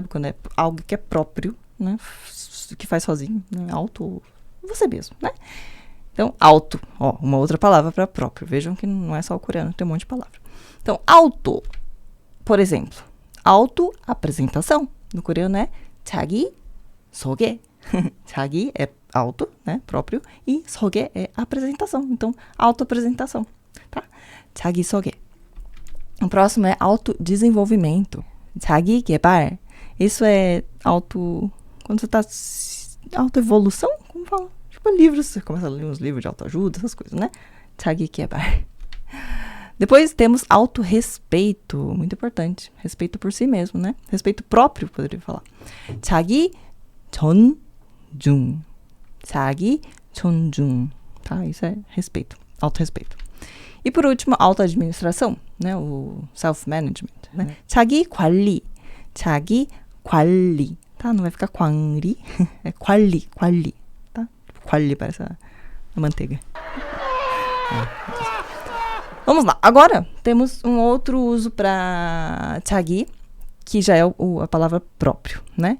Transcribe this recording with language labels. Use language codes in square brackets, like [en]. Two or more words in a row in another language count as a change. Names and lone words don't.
[pt] Quando é algo que é próprio, né? Que faz sozinho, né? Auto, você mesmo, né? Então, auto, uma outra palavra para próprio. Vejam que não é só o coreano, tem um monte de palavra. Então, auto, por exemplo, auto-apresentação. No coreano é [ko] 자기 소개. [pt] 자기 é auto, né? Próprio. E 소개 é apresentação. Então, auto-apresentação, tá? [ko] 자기 소개. [pt] O próximo é autodesenvolvimento. [ko] 자기 개발. [pt] Isso é quando você está autoevolução, como fala? Tipo livros, você começa a ler uns livros de autoajuda, essas coisas, né? [ko] 자기 개발. [pt] Depois temos autorrespeito, muito importante. Respeito por si mesmo, né? Respeito próprio, poderia falar. [ko] 자기 존중. 자기 존중. [pt] Tá? Isso é respeito, autorrespeito. E por último, autoadministração, né? O self-management, né? [ko] 자기 관리. 자기 관리. [pt] Tá? Não vai ficar 관리. É 관리. Tá? 관리 parece a manteiga. Vamos lá. Agora, temos um outro uso para 자기, que já é a palavra próprio, né?